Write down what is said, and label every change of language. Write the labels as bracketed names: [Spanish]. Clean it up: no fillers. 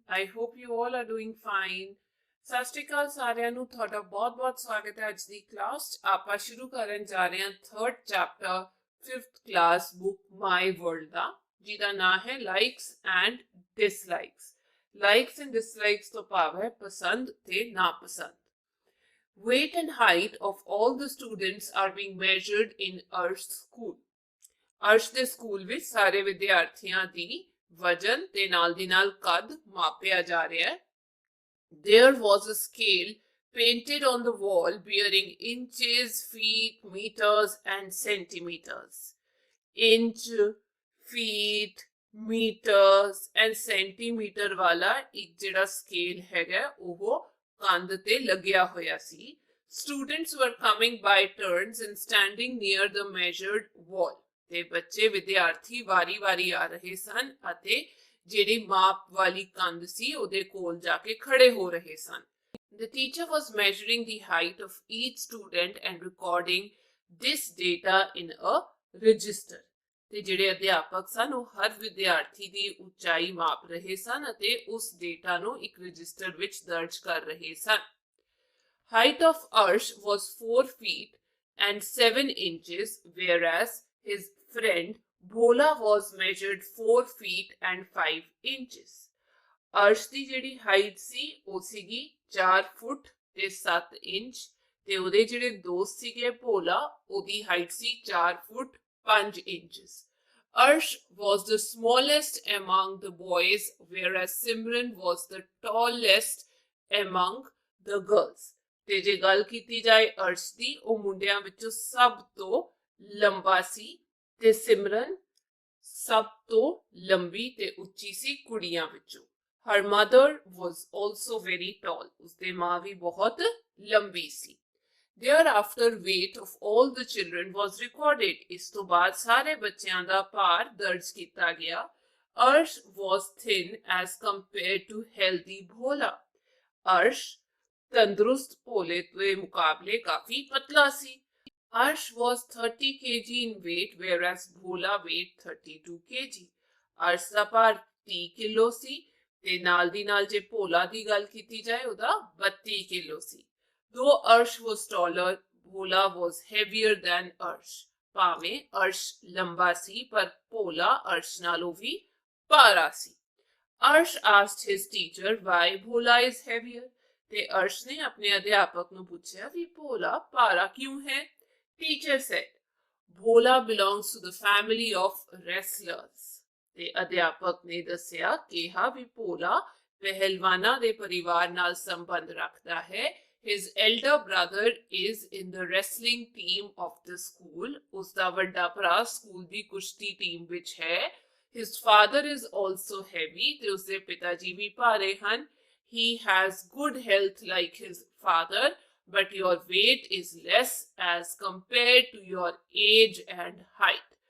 [English] I hope you all are doing fine. [Punjabi] ਸਤਿ ਸ਼੍ਰੀ ਅਕਾਲ ਸਾਰਿਆਂ ਨੂੰ ਤੁਹਾਡਾ ਬਹੁਤ-ਬਹੁਤ ਸਵਾਗਤ ਹੈ ਅੱਜ ਦੀ ਕਲਾਸ 'ਚ। ਆਪਾਂ ਸ਼ੁਰੂ ਕਰਨ ਜਾ ਰਹੇ ਹਾਂ 3rd chapter 5th class book ਮਾਈ ਵਰਲਡ ਦਾ, ਜਿਹਦਾ ਨਾਮ ਹੈ likes and dislikes. Likes and dislikes ਤੋਂ ਭਾਵ ਹੈ ਪਸੰਦ ਤੇ ਨਾਪਸੰਦ। [English] Weight and height of all the students are being measured in Arsh's school. [Punjabi] Arsh ਦੇ ਸਕੂਲ ਵਿੱਚ ਸਾਰੇ ਵਿਦਿਆਰਥੀਆਂ ਦੀ ਵਜਨ ਤੇ ਨਾਲ ਦੀ ਨਾਲ ਕੱਦ ਮਾਪਿਆ ਜਾ ਰਿਹਾ ਹੈ। [English] There was a scale painted on the wall bearing inches, feet, meters and centimeters. Inch, feet, meters and centimeter [Punjabi] ਵਾਲਾ ਇੱਕ ਜਿਹੜਾ ਸਕੇਲ ਹੈਗਾ ਉਹ ਕੰਧ ਤੇ ਲੱਗਿਆ ਹੋਇਆ ਸੀ। [English] Students were coming by turns and standing near the measured wall. [Punjabi] ਤੇ ਬੱਚੇ ਵਿਦਿਆਰਥੀ ਵਾਰੀ-ਵਾਰੀ ਆ ਰਹੇ ਸਨ ਅਤੇ ਜਿਹੜੀ ਮਾਪ ਵਾਲੀ ਕੰਧ ਸੀ ਉਹਦੇ ਕੋਲ ਜਾ ਕੇ ਖੜੇ ਹੋ ਰਹੇ ਸਨ। [English] The teacher was measuring the height of each student and recording this data in a register. [Punjabi] ਤੇ ਜਿਹੜੇ ਅਧਿਆਪਕ ਸਨ ਉਹ ਹਰ ਵਿਦਿਆਰਥੀ ਦੀ ਉਚਾਈ ਮਾਪ ਰਹੇ ਸਨ ਅਤੇ ਉਸ ਡੇਟਾ ਨੂੰ ਇੱਕ ਰਜਿਸਟਰ ਵਿੱਚ ਦਰਜ ਕਰ ਰਹੇ ਸਨ। [English] Height of Arsh was 4 feet and 7 inches, whereas his friend Bhola was measured 4 feet and 5 inches. [Punjabi] Arsh ਦੀ ਜਿਹੜੀ ਹਾਈਟ ਸੀ ਉਹ ਸੀਗੀ 4 ਫੁੱਟ ਤੇ 7 ਇੰਚ ਤੇ ਉਹਦੇ ਜਿਹੜੇ ਦੋਸਤ ਸੀਗੇ ਭੋਲਾ ਉਹਦੀ height ਸੀ 4 foot 5 inches. [English] Arsh was the smallest among the boys, whereas Simran was the tallest among the girls. [Punjabi] ਤੇ ਜੇ ਗੱਲ ਕੀਤੀ ਜਾਏ ਅਰਸ਼ ਦੀ ਉਹ ਮੁੰਡਿਆਂ ਵਿੱਚੋਂ ਸਭ ਤੋਂ ਲੰਬਾ ਸੀ ਤੇ ਸਿਮਰਨ ਸਭ ਤੋਂ ਲੰਬੀ ਤੇ ਉੱਚੀ ਸੀ ਕੁੜੀਆਂ ਵਿੱਚੋਂ। [English] Her mother was also very tall. [Punjabi] ਉਸਦੀ ਮਾਂ ਵੀ ਬਹੁਤ ਲੰਬੀ ਸੀ। [English] Thereafter weight of all the children was recorded. [Punjabi] ਇਸ ਤੋਂ ਬਾਅਦ ਸਾਰੇ ਬੱਚਿਆਂ ਦਾ ਭਾਰ ਦਰਜ ਕੀਤਾ ਗਿਆ। [English] Arsh was thin as compared to healthy Bhola. [Punjabi] Arsh ਤੰਦਰੁਸਤ ਭੋਲੇ ਦੇ ਮੁਕਾਬਲੇ ਕਾਫੀ ਪਤਲਾ ਸੀ। [English] Arsh was 30 kg in weight, whereas Bhola weighed 32 kg. [Punjabi] Arsh ਦਾ ਭਾਰ 30 ਕਿਲੋ ਸੀ ਤੇ ਨਾਲ ਦੀ ਨਾਲ ਜੇ ਭੋਲਾ ਦੀ ਗੱਲ ਕੀਤੀ ਜਾਏ ਉਹਦਾ 32 kilo ਸੀ। [English] Though Arsh was taller, Bhola was heavier than Arsh. [Punjabi] ਭਾਵੇਂ ਅਰਸ਼ ਲੰਬਾ ਸੀ ਪਰ ਭੋਲਾ ਅਰਸ਼ ਨਾਲੋਂ ਵੀ ਭਾਰਾ ਸੀ। [English] Arsh asked his teacher why Bhola is heavier. [Punjabi] ਤੇ ਅਰਸ਼ ਨੇ ਆਪਣੇ ਅਧਿਆਪਕ ਨੂੰ ਪੁੱਛਿਆ ਵੀ ਭੋਲਾ ਭਾਰਾ ਕਿਉਂ ਹੈ। [English] Teacher said, Bhola belongs to the family of wrestlers. [Punjabi] ਤੇ ਅਧਿਆਪਕ ਨੇ ਦੱਸਿਆ ਕਿਹਾ ਵੀ ਭੋਲਾ ਪਹਿਲਵਾਨਾਂ ਦੇ ਪਰਿਵਾਰ ਨਾਲ ਸੰਬੰਧ ਰੱਖਦਾ ਹੈ। [English] His elder brother is in the wrestling team of the school. [Punjabi] ਉਸਦਾ ਵੱਡਾ ਭਰਾ ਸਕੂਲ ਦੀ ਕੁਸ਼ਤੀ ਟੀਮ ਵਿੱਚ ਹੈ। [English] His father is also heavy. [Punjabi] ਤੇ ਉਸਦੇ ਪਿਤਾ ਜੀ ਵੀ ਭਾਰੇ ਹਨ। [English] He has good health like his father, but your weight is less as compared to your age and height.